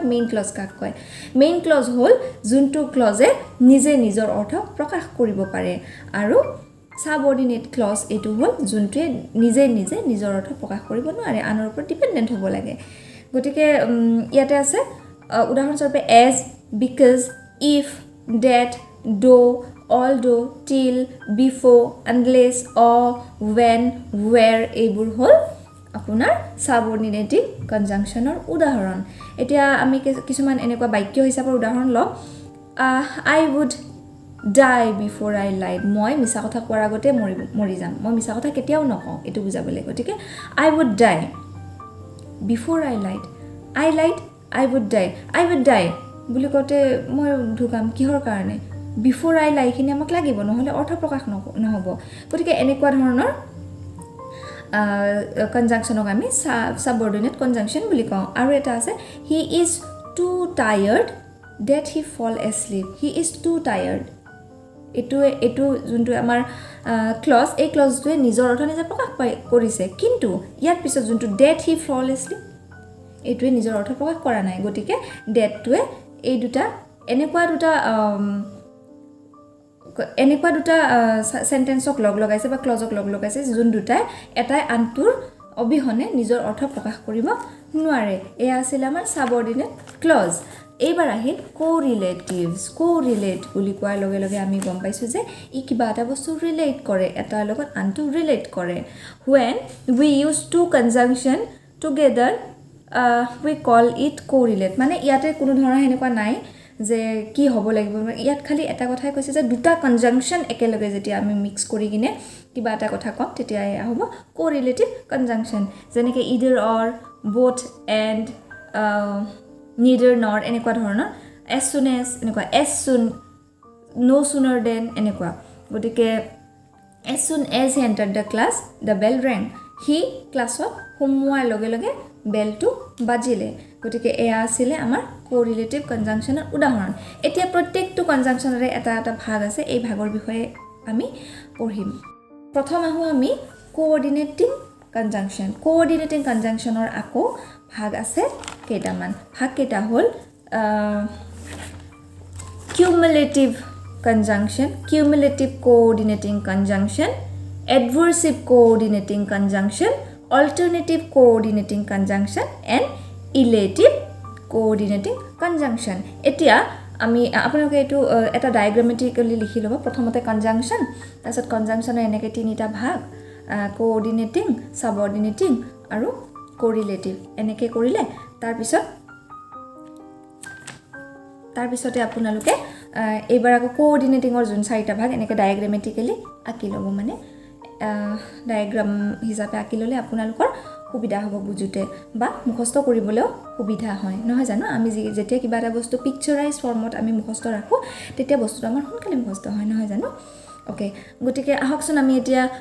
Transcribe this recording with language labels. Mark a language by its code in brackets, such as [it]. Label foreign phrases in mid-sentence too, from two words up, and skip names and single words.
[as] মেইন ক্লজ কাক কয় মেইন ক্লজ হ'ল যোনটো ক্লজে নিজে নিজৰ অৰ্থ প্ৰকাশ কৰিব পাৰে আৰু সাবঅৰ্ডিনেট ক্লজ এটো হ'ল যোনটোৱে নিজে নিজৰ অৰ্থ প্ৰকাশ কৰিব নোৱাৰে আনৰ ওপৰত ডিপেন্ডেন্ট হ'ব লাগে গতিকে ইয়াতে আছে উদাহৰণ স্বৰূপে [en] as because if that though although till before unless or when where [as] এইবোৰ হ'ল আপোনাৰ সাবঅৰ্ডিনেটিং কনজাংচনৰ উদাহৰণ এতিয়া আমি কিছুমান এনেকুৱা বাক্য হিচাপৰ উদাহৰণ লম [en] I would die before I lied [as] মই মিছা কথা কোৱাৰ আগতে মৰি যাম মই মিছা কথা কেতিয়াও নকওঁ এটো বুজাবলৈ গতিকে [en] I would die before I lied I would die [as] বুলি কওঁতে মই ঢুকাম কিহৰ কাৰণে [en] before I lie [as] খিনি আমাক লাগিব নহলে অৰ্থ প্ৰকাশ নহব গতিকে এনেকুৱা ধৰণৰ কনজাংচনক আমি সাবঅৰ্ডিনেট কনজাংচন বুলি কওঁ আৰু এটা আছে [en] he is too tired that he fall asleep he is too tired [as] এটো যোনটো আমাৰ ক্লজ এই ক্লজটোৱে নিজৰ অৰ্থ নিজে প্ৰকাশ কৰিছে কিন্তু ইয়াৰ পিছত যোনটো [en] that he fall asleep [as] এইটোৱে নিজৰ অৰ্থ প্ৰকাশ কৰা নাই গতিকে ডেটটোৱে এই দুটা এনেকুৱা দুটা সেন্টেন্সক লগাইছে বা ক্লজক লগাইছে যোন দুটাই এটাই আনটোৰ অবিহনে নিজৰ অৰ্থ প্ৰকাশ কৰিব নোৱাৰে এয়া আছিল আমাৰ সাবঅৰ্ডিনেট ক্লজ এইবাৰ আহিল কোৰিলেট বুলি কোৱাৰ লগে লগে আমি গম পাইছো যে ই কিবা এটা বস্তু ৰিলেট কৰে এটাৰ লগত আনটো ৰিলেট কৰে [en] when we use two conjunction together we call it correlate [as] মানে ইয়াতে কোনো ধৰণৰ এনেকুৱা নাই যে কি হ'ব লাগিব ইয়াত খালি এটা কথাই কৈছে যে দুটা কনজাংচন একেলগে যেতিয়া আমি মিক্স কৰি কিনে কিবা এটা কথা কম তেতিয়া এয়া হ'ব [en] correlative conjunction [as] যেনেকৈ [en] either or both and neither nor [as] এনেকুৱা ধৰণৰ [en] as soon as [as] এনেকুৱা [en] as soon no sooner [as] than এনেকুৱা গতিকে [en] as soon as he entered the class the bell rang [as] he ক্লাছত সোমোৱাৰ লগে লগে বেলটো বাজিলে গতিকে এয়া আছিল আমাৰ কোৰিলেটিভ কনজাংচনৰ উদাহৰণ এতিয়া প্ৰত্যেকটো কনজাংচনৰে এটা ভাগ আছে এই ভাগৰ বিষয়ে আমি পঢ়িম প্ৰথম আহো আমি কোঅৰ্ডিনেটিং কনজাংচনৰ আকৌ ভাগ আছে কেইটামান ভাগ কেইটা হ'ল [en] cumulative coordinating conjunction adversive coordinating conjunction alternative coordinating conjunction [as] and elative coordinating conjunction এতিয়া আমি আপোনালোকে এটো এটা ডায়াগ্ৰামেটিক্যালি লিখি লব প্ৰথমতে কনজাংচন তাৰপিছত কনজাংচনৰ এনেকৈ তিনিটা ভাগ কোঅৰ্ডিনেটিং, সাবঅৰ্ডিনেটিং আৰু কোৰিলেটিভ এনেকৈ কৰিলে তাৰপিছতে আপোনালোকে এইবাৰ আকৌ কোঅৰ্ডিনেটিঙৰ যোন চাৰিটা ভাগ এনেকৈ ডায়েগ্ৰামেটিকেলি আঁকি ল'ব মানে ডায়েগ্ৰাম হিচাপে আঁকি ল'লে আপোনালোকৰ সুবিধা হ'ব বুজোতে বা মুখস্থ কৰিবলৈও সুবিধা হয় নহয় জানো আমি যেতিয়া কিবা এটা বস্তু পিকচাৰাইজ ফৰ্মত আমি মুখস্থ ৰাখোঁ তেতিয়া বস্তুটো আমাৰ সোনকালে মুখস্থ হয় নহয় জানো ওকে গতিকে আহকচোন আমি এতিয়া